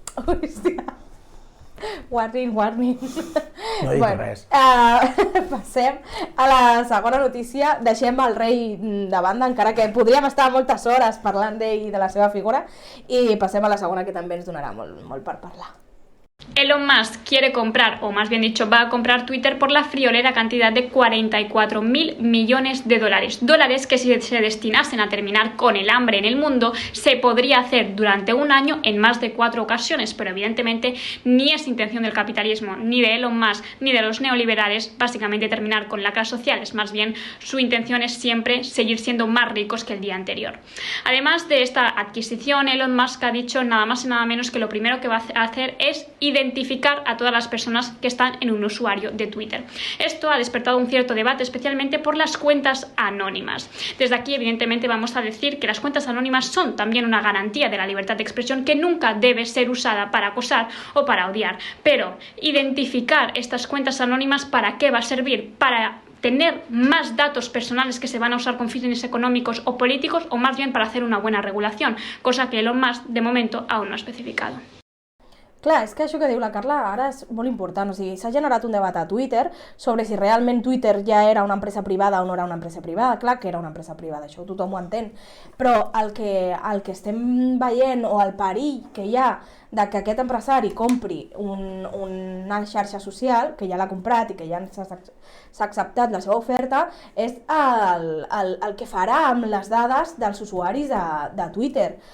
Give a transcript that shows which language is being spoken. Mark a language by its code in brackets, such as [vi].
[ca] Hòstia. Warning. No he dit res. Passem a la segona notícia. Deixem el rei de banda, encara que podríem estar moltes hores parlant d'ell i de la seva figura, i passem a la segona, que també ens donarà molt per parlar. [es] Elon Musk quiere comprar, o más bien dicho, va a comprar Twitter por la friolera cantidad de 44.000 millones de dólares. Dólares que si se destinasen a terminar con el hambre en el mundo, se podría hacer durante un año en más de 4 ocasiones, pero evidentemente ni es intención del capitalismo, ni de Elon Musk, ni de los neoliberales, básicamente terminar con la clase social. Es más bien, su intención es siempre seguir siendo más ricos que el día anterior. Además de esta adquisición, Elon Musk ha dicho nada más y nada menos que lo primero que va a hacer es identificar a todas las personas que están en un usuario de Twitter. Esto ha despertado un cierto debate, especialmente por las cuentas anónimas. Desde aquí, evidentemente, vamos a decir que las cuentas anónimas son también una garantía de la libertad de expresión que nunca debe ser usada para acosar o para odiar. Pero identificar estas cuentas anónimas, ¿para qué va a servir? ¿Para tener más datos personales que se van a usar con fines económicos o políticos, o más bien para hacer una buena regulación? Cosa que Elon Musk, de momento, aún no ha especificado. [ca] Clar, és que això que diu la Carla ara és molt important, o sigui, s'ha generat un debat a Twitter sobre si realment Twitter ja era una empresa privada o no era una empresa privada. Clar que era una empresa privada, això tothom ho entén, però el que estem veient, o el perill que hi ha de que aquest empresari compri una xarxa social, que ja l'ha comprat i que ja s'ha acceptat la seva oferta, és el que farà amb les dades dels usuaris de Twitter.